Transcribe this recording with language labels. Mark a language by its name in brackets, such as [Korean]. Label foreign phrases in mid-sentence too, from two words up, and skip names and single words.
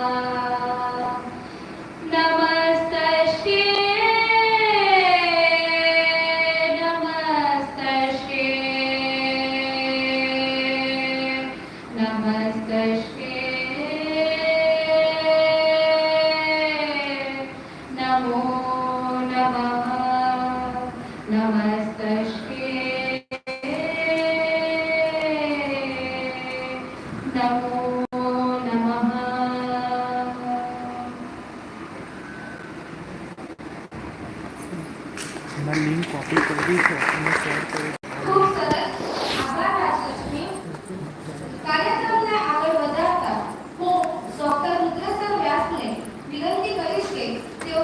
[Sanskrit] नमस्तस्यै नमस्तस्यै नमस्तस्यै नमो नमः नमस्तस्यै नमो नमः. [Gujarati] એમાં લિંક કોપી કરવી છે અને શેર કરી ખૂબ સરસ. આભાર રાજલક્ષ્મી. કાર્યક્રમને આગળ વધારતા હું ડોક્ટર રુદ્રસર વ્યાસને વિનંતી કરીશ કે તેઓ